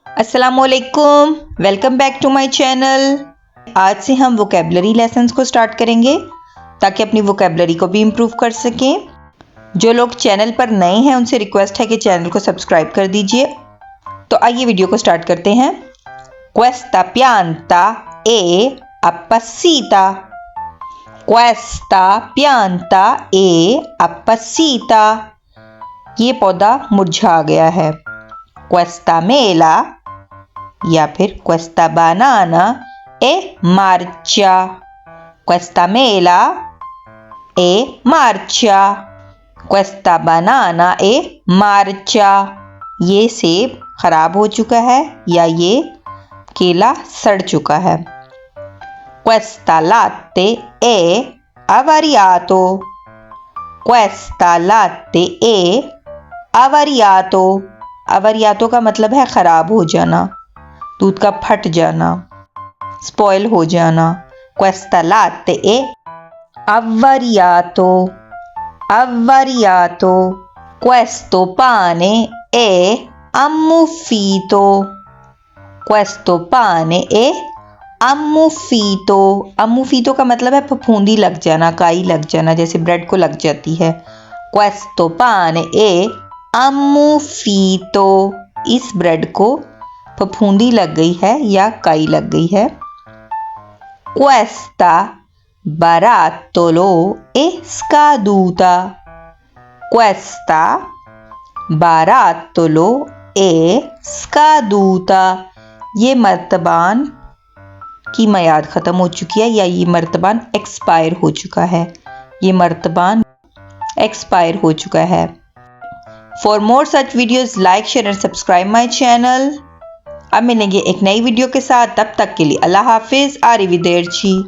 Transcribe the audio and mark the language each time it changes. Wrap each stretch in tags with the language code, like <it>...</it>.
<en>अस्सलामुअलैकुम, welcome back to my channel.</en> <hi>आज से हम वोकेबलरी लेसन्स को स्टार्ट करेंगे ताकि अपनी वोकेबलरी को भी इम्प्रूव कर सकें। जो लोग चैनल पर नए हैं उनसे रिक्वेस्ट है कि चैनल को सब्सक्राइब कर दीजिए। तो आइए वीडियो को स्टार्ट करते हैं।</hi> <it>Questa pianta è appassita. Questa pianta è appassita.</it> <hi>ये पौधा मुरझा गया है।</hi> <it>Questa mela</it> <hi>या फिर</hi> <it>questa banana è marcia. Questa mela è marcia. Questa banana è marcia.</it> <hi>ये सेब खराब हो चुका है या ये केला सड़ चुका है।</hi> <it>Questa latte è avariato. Questa latte è avariato.</it> <hi>avariato का मतलब है खराब हो जाना, दूध का फट जाना, स्पॉइल हो जाना।</hi> <it>Questa latte è avariato. avariato. Questo pane è ammuffito. Questo pane è ammuffito.</it> <hi>ammuffito का मतलब है फफूंदी लग जाना, काई लग जाना, जैसे ब्रेड को लग जाती है।</hi> <it>Questo pane è ammuffito.</it> <hi>इस ब्रेड को फफूंदी लग गई है या काई लग गई है।</hi> <it>Questa barattolo è scaduta. Questa barattolo è scaduta.</it> <hi>ये मर्तबान की मियाद ख़त्म हो चुकी है या ये मर्तबान एक्सपायर हो चुका है। ये मर्तबान एक्सपायर हो चुका है।</hi> <en>For more such videos like share and subscribe my channel.</en> <hi>अब मिलेंगे एक नई वीडियो के साथ, तब तक के लिए अल्लाह हाफिज़। आरिविदेरची।</hi>